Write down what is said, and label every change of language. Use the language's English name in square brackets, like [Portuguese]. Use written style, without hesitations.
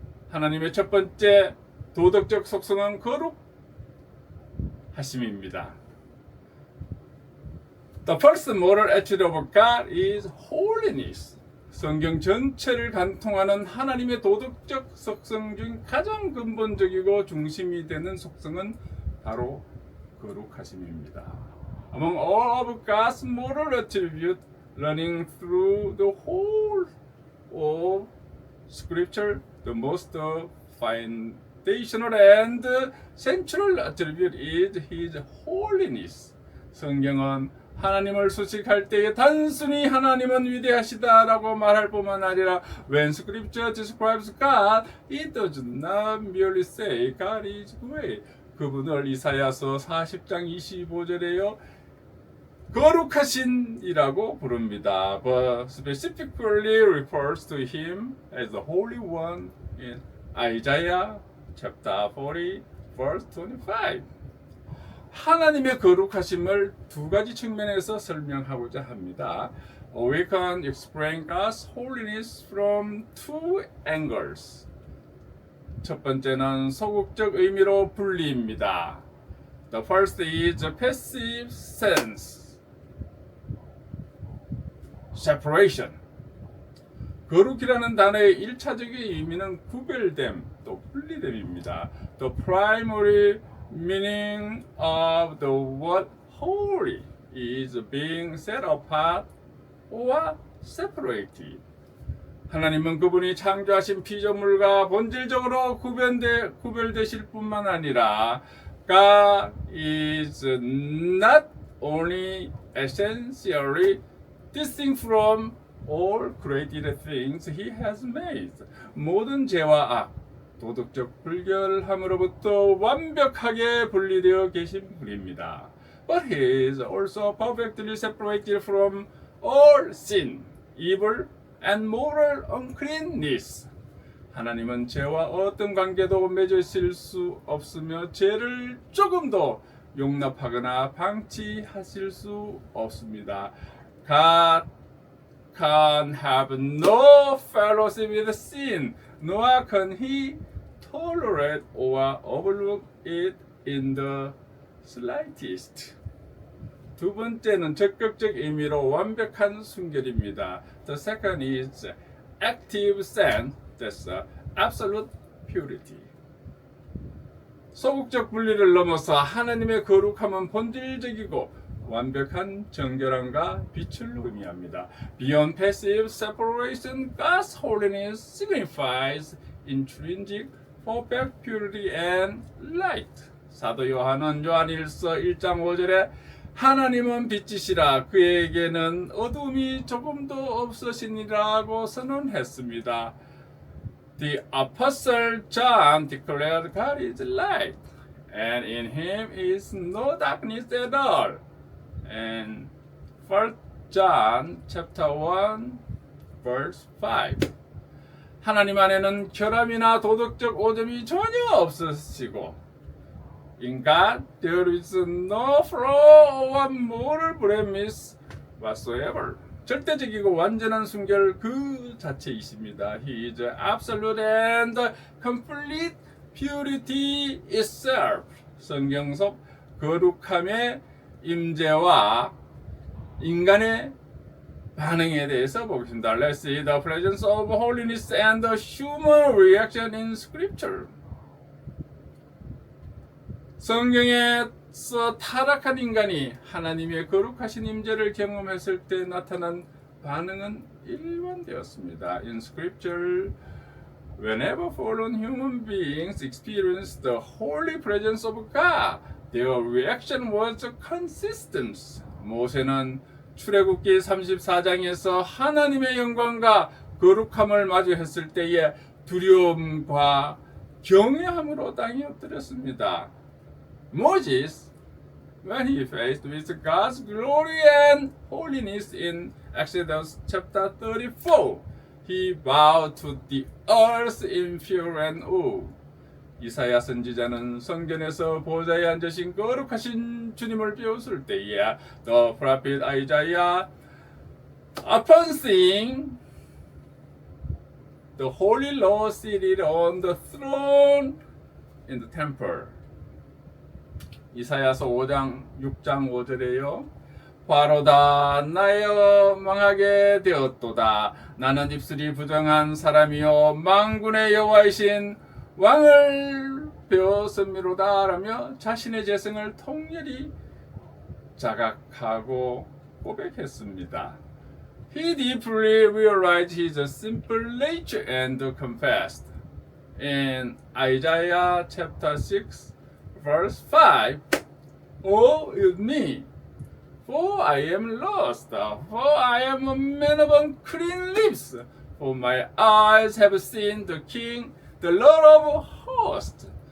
[Korean] 하나님의 첫 번째 도덕적 속성은 거룩하심입니다. [English] The first moral attribute of God is holiness. [Korean] 성경 전체를 관통하는 하나님의 도덕적 속성 중 가장 근본적이고 중심이 되는 속성은 바로 거룩하심입니다. [English] Among all of God's moral attributes running through the whole of Scripture, the most foundational and central attribute is His holiness. [Korean] 성경은 하나님을 수식할 때에 단순히 하나님은 위대하시다라고 말할 뿐만 아니라 [English] when Scripture describes God, it does not merely say God is great. [Korean] 그분을 이사야서 40장 25절에요 거룩하신이라고 부릅니다. [English] But specifically refers to Him as the Holy One in Isaiah chapter 40, verse 25. [Korean] 하나님의 거룩하심을 두 가지 측면에서 설명하고자 합니다. [English] We can explain God's holiness from two angles. [Korean] 첫 번째는 소극적 의미로 분리입니다. [English] The first is the passive sense. Separation. [Korean] 거룩이라는 단어의 1차적인 의미는 구별됨, 또 분리됨입니다. [English] The primary meaning of the word holy is being set apart or separated. [Korean] 하나님은 그분이 창조하신 피조물과 본질적으로 구별되실 뿐만 아니라 [English] God is not only essentially distinct from all created things He has made. [Korean] 모든 죄와 악, 도덕적 불결함으로부터 완벽하게 분리되어 계신 분입니다. [English] But He is also perfectly separated from all sin, evil, and moral uncleanness. [Korean] 하나님은 죄와 어떤 관계도 맺으실 수 없으며 죄를 조금도 용납하거나 방치하실 수 없습니다. [English] God can have no fellowship with sin, nor can He tolerate or overlook it in the slightest. [Korean] 두 번째는 적극적 의미로 완벽한 순결입니다. [English] The second is active sense, that's absolute purity. [Korean] 소극적 분리를 넘어서 하나님의 거룩함은 본질적이고 완벽한 정결함과 빛을 의미합니다. [English] Beyond passive separation, God's holiness signifies intrinsic perfect purity and light. [Korean] 사도 요한은 요한일서 1장 5절에 하나님은 빛이시라 그에게는 어둠이 조금도 없으시니라고 선언했습니다. [English] The Apostle John declared God is light, and in Him is no darkness at all. And 1 John chapter 1 verse 5. [Korean] 하나님 안에는 결함이나 도덕적 오점이 전혀 없으시고 [English] In God there is no flaw or moral blemish whatsoever. [Korean] 절대적이고 완전한 순결 그 자체이십니다. [English] He is absolute and complete purity itself. [Korean] 성경 속 거룩함의 임재와 인간의 반응에 대해서 보겠습니다. [English] Let's see the presence of holiness and the human reaction in Scripture. [Korean] 성경에서 타락한 인간이 하나님의 거룩하신 임재를 경험했을 때 나타난 반응은 일반되었습니다. [English] In Scripture, whenever fallen human beings experienced the holy presence of God, their reaction was consistent. [Korean] 모세는 출애굽기 34장에서 하나님의 영광과 거룩함을 마주했을 때에 두려움과 경외함으로 땅에 엎드렸습니다. [English] Moses, when he faced with God's glory and holiness in Exodus chapter 34, he bowed to the earth in fear and awe. [Korean] 이사야 선지자는 성전에서 보좌에 앉으신 거룩하신 주님을 배웠을 때에 [English] The prophet Isaiah, upon seeing the holy Lord seated on the throne in the temple. [Korean] 이사야서 5장 6장 5절에요. 바로다 나여 망하게 되었도다. 나는 입술이 부정한 사람이요 만군의 여호와이신 왕을 배웠음이로다 라며 자신의 재성을 통렬히 자각하고 고백했습니다. [English] He deeply realized his simple nature and confessed. In Isaiah chapter 6 verse 5, Woe is me, for I am lost, for I am a man of unclean lips, for my eyes have seen the King, the Lord of hosts.